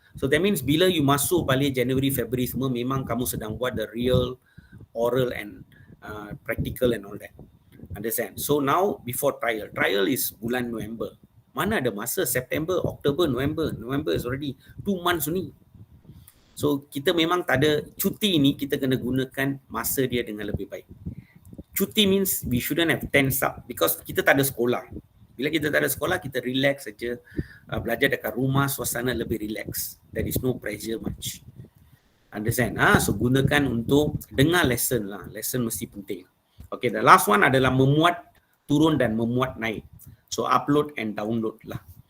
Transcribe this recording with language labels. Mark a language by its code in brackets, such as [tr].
[en] So that means [ms] bila you masuk balik January, February semua, memang kamu sedang buat [en] the real, oral and practical and all that. Understand? So now before trial is bulan November. [ms] Mana ada masa [en] September, October, November is already 2 months only. [ms] So kita memang tak ada cuti ni, kita kena gunakan masa dia dengan lebih baik. [en] Cuti means we shouldn't have tense up because [ms] kita tak ada sekolah. Bila kita tak ada sekolah, kita relax saja, belajar dekat rumah, suasana lebih relax. [en] There is no pressure much. [ms] Understand? So gunakan untuk dengar lesson lah. Lesson mesti penting. Okay, the last one adalah memuat turun dan memuat naik. [en] So upload and download lah.